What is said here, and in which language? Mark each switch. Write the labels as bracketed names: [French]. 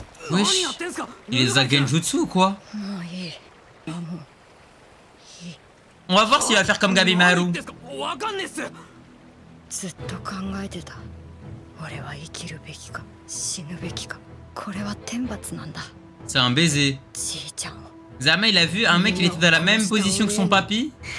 [French] Wesh. Il les a genjutsu ou quoi? On va voir s'il va faire comme Gabimaru. [Japanese] わかんねえっす。ずっと考えてた。俺は生きるべきか死ぬべきか。これは天罰なんだ。 [French] C'est un baiser. [Japanese] じいちゃんを [French] Zama, il a vu un mec, il était dans la même position que son papy.